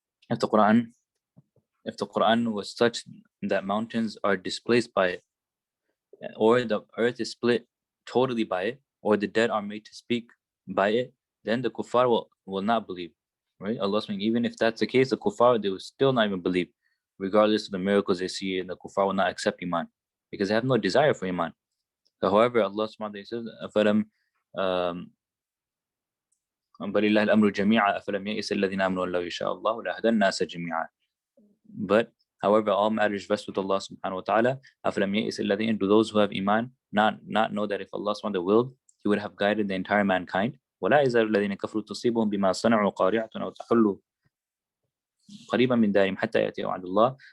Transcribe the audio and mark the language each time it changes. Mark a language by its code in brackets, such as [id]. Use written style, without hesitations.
[en] If the Quran was such that mountains are displaced by it, or the earth is split totally by it, or the dead are made to speak by it, then the kuffar will not believe, right? Allah saying, even if that's the case, the kuffar, they will still not even believe, regardless of the miracles they see, and the kuffar will not accept iman, because they have no desire for iman. However, Allah subhanahu wa ta'ala says, [ar] أَفَلَمْ بَلِ اللَّهِ الْأَمْرُ جَمِيعًا أَفَلَمْ يَئِسَ الَّذِينَ آمَنُوا أَن لَّوْ يَشَاءَ اللَّهُ لَهَدَى النَّاسَ جَمِيعًا. [en] But however, all matters rest with Allah subhanahu wa ta'ala. [ar] أَفَلَمْ يَئِسَ الَّذِينَ, [en] do those who have iman not know that if Allah subhanahu wa ta'ala willed, He would have guided the entire mankind? [ar] وَلَا يَزَالُ الَّذِينَ كَفَرُوا تُصِيبُهُم بِمَا صَنَعُوا قَارِعَةٌ أَوْ تَحُلُّ قَرِيبًا مِنْ دَارِهِمْ حَتَّى يَأْتِيَ وَعْدُ اللَّهِ.